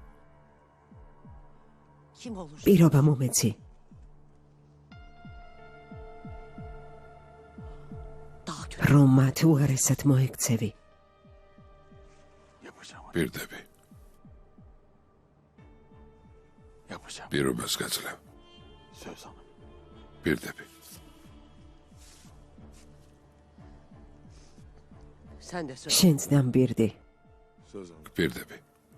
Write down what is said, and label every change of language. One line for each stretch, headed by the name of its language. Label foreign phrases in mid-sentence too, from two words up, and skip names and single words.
Georgian: პირობა მომეცი. რომ მათ უარესად მოექცევი.
Turkish: yapacağım.
Georgian: პირდები.
Turkish: Yapacağım.
Georgian: პირობას გაძლევ.
Turkish: Söz hanım.
Georgian: პირდები. შენც დამბირდი.
Turkish: Söz hanım.
Georgian: პირდები.